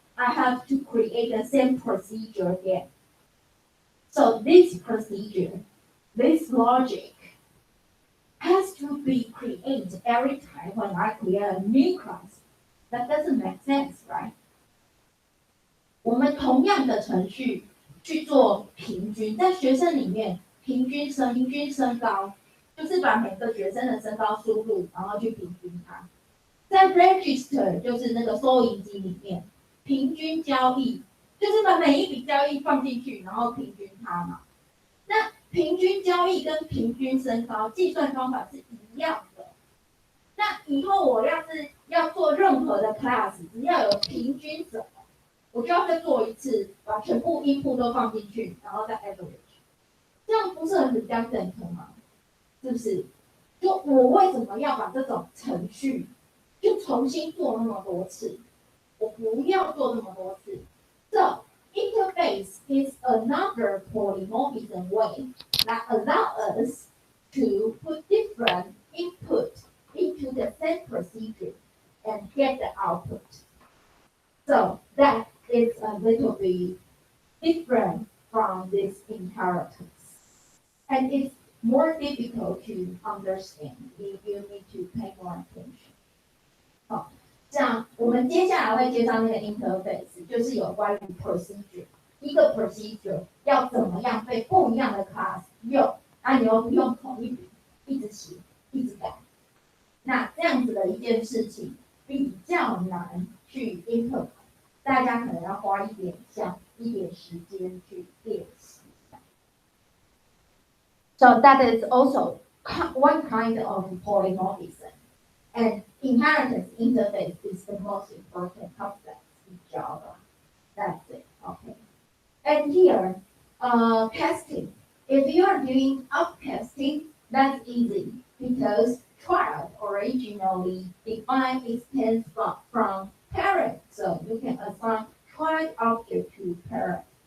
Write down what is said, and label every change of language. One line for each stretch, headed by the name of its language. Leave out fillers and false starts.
English: I have to create the same procedure again. So this procedure, this logic, has to be created every time when I create a new class. That doesn't make sense, right?
Chinese: 我们同样的程序去做平均，在学生里面，平均身高，就是把每个学生的身高输入，然后去平均它。在 register 就是那个收银机里面，平均交易就是把每一笔交易放进去，然后平均它嘛。那平均交易跟平均身高计算方法是一样的。那以后我要是要做任何的 class， 只要有平均什么，我就要再做一次，把全部input都放进去，然后再 average， 这样不是很比较正确吗？是不是？就我为什么要把这种程序就重新做那么多次？我不要做那么多次。
English: So interface is another polymorphism way that allows us to put different input into the same procedure and get the output. So that is a little bit different from this inheritance. And it's more difficult to understand if you need to pay more attention.
Chinese: 好，这样我们接下来会介绍那个 interface， 就是有关于 procedure， 一个 procedure 要怎么样被不一样的 class 用，那你又不用同一笔一直写一直改，那这样子的一件事情比较难去 implement， 大家可能要花一点时间去练习。
English: So that is also one kind of polymorphism. And inheritance interface is the most important concept in Java. That's it. Okay. And here, testing. If you are doing up testing, that's easy because child originally defined extends from parent, so you can assign child object to parent.